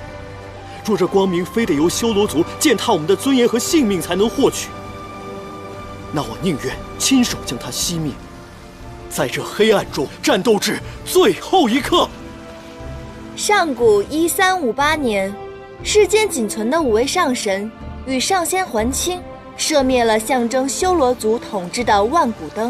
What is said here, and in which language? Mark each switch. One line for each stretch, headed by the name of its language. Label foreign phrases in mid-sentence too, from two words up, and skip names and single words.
Chinese: 若这光明非得由修罗族践踏我们的尊严和性命才能获取，那我宁願親手將它熄滅，在這黑暗中戰鬥至最後一刻。上古1358年，世間僅存的5位上神與上仙還清，射滅了象徵修羅族統治的萬古燈。